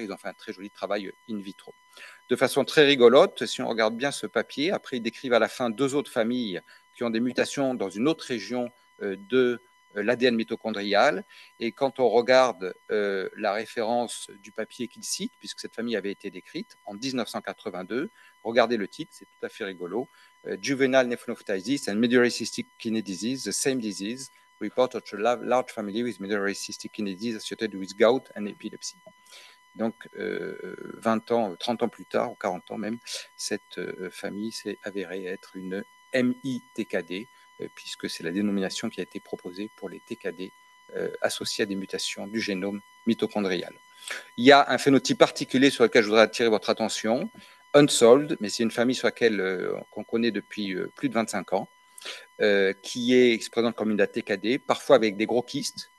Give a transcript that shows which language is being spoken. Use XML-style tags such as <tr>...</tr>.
<fr>Ils ont fait un très joli travail in vitro. De façon très rigolote, si on regarde bien ce papier, après ils décrivent à la fin deux autres familles qui ont des mutations dans une autre région de l'ADN mitochondrial. Et quand on regarde la référence du papier qu'ils citent, puisque cette famille avait été décrite en 1982, regardez le titre, c'est tout à fait rigolo.</fr> <en>Juvenile nephrophthisis and medullary cystic kidney disease, the same disease, reported to a large family with medullary cystic kidney disease associated with gout and epilepsy.</en> <fr>Donc, 20 ans, 30 ans plus tard, ou 40 ans même, cette famille s'est avérée être une MITKD, puisque c'est la dénomination qui a été proposée pour les TKD associés à des mutations du génome mitochondrial. Il y a un phénotype particulier sur lequel je voudrais attirer votre attention, Unsolved, mais c'est une famille sur laquelle qu'on connaît depuis plus de 25 ans, qui se présente comme une ATKD, parfois avec des gros kystes.</fr>